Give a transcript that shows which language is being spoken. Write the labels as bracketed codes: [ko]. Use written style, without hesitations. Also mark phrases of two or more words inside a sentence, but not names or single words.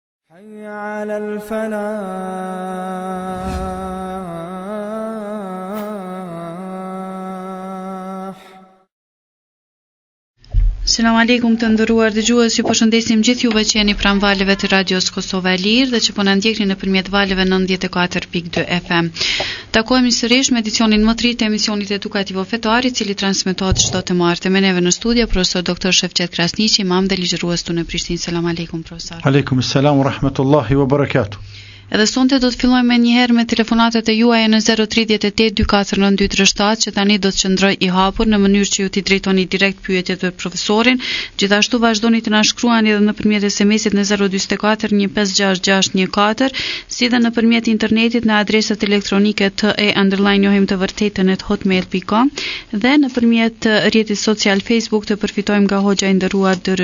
[ar] حي على الفلاح. السلام عليكم [sq] të nderuar dëgjues, ju përshëndesim gjithë juve që jeni pranë valeve të radios Kosova e Lirë dhe që po na ndjekni nëpërmjet valeve 94.2 FM. Takohemi sërish me edicionin më të ri të emisionit edukativo fetar, i cili transmetohet çdo të martë. Me neve në studio profesor doktor Shefqet Krasniqi, imam dhe ligjërues këtu në Prishtinë. [ar] السلام عليكم profesor. عليكم السلام ورحمة الله وبركاته. [sq] Edhe sonte do të fillojmë me njëherë me telefonatat e juaja në 038 249 237, që tani do të qëndroj i hapur në mënyrë që ju t'i drejtoni direkt pyetjet për profesorin. Gjithashtu vazhdoni të na shkruani edhe nëpërmjet SMS-it në 044 156614, si dhe nëpërmjet internetit në adresat elektronike te@njohimtevërtetën@hotmail.com dhe nëpërmjet rrjetit social Facebook të përfitojmë nga hoxha i nderuar Dr.